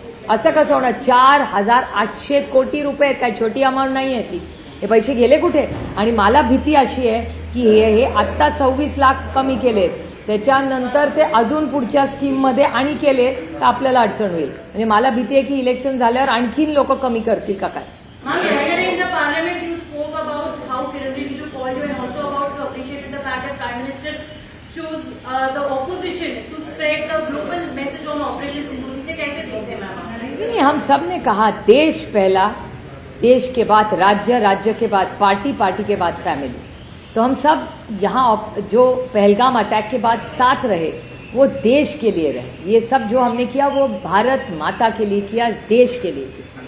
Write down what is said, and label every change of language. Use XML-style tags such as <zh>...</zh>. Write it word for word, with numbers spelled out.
<mr>असं कसं होणार, चार हजार आठशे कोटी रुपये आहेत, काय छोटी अमाऊंट नाही आहे ती. हे पैसे गेले कुठे. आणि मला भीती अशी आहे की हे हे आत्ता सव्वीस लाख कमी केलेत, त्याच्यानंतर ते अजून पुढच्या स्कीममध्ये आणि केले तर आपल्याला अडचण होईल. म्हणजे मला भीती आहे की इलेक्शन झाल्यावर आणखीन लोक कमी करतील का काय.</mr> <en>Ma'am, yesterday in the parliament you spoke about how pyramid is called you and also about to appreciate the fact that Prime Minister chose uh, the opposition to spread the global message on Operation Sindoor.</en> <hi>इसे कैसे देखते हैं ma'am आप? नहीं, हम सब ने कहा देश पहला, देश के बाद राज्य, राज्य के बाद पार्टी, पार्टी के बाद फैमिली. तो हम सब यहाँ ऑप- जो पहलगाम अटैक के बाद साथ रहे वो देश के लिए रहे. ये सब जो हमने किया वो भारत माता के लिए किया, इस देश के लिए किया.</hi>